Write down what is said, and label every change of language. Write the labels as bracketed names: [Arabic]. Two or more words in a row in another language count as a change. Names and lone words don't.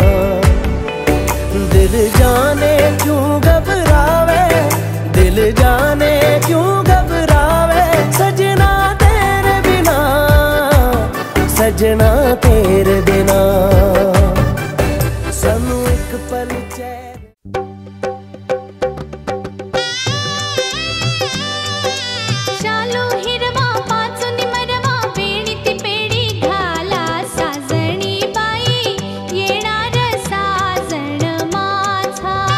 [Punjabi] ਦਿਲ ਜਾਣੇ ਕਿਉਂ ਘਬਰਾਵੇ, ਦਿਲ ਜਾਣੇ ਕਿਉਂ ਘਬਰਾਵੇ, ਸਜਣਾ ਤੇਰੇ ਬਿਨਾ, ਸਜਣਾ ਤੇਰੇ ਬਿਨਾ, सजना तेरे बिना। ਸਾਨੂੰ ਇੱਕ ਪਲ ਚੈਨ [Marathi] शालू हिरवा पाचून मरवा वेणीती पेडी घाला साजणी बाई येणार साजण माझा।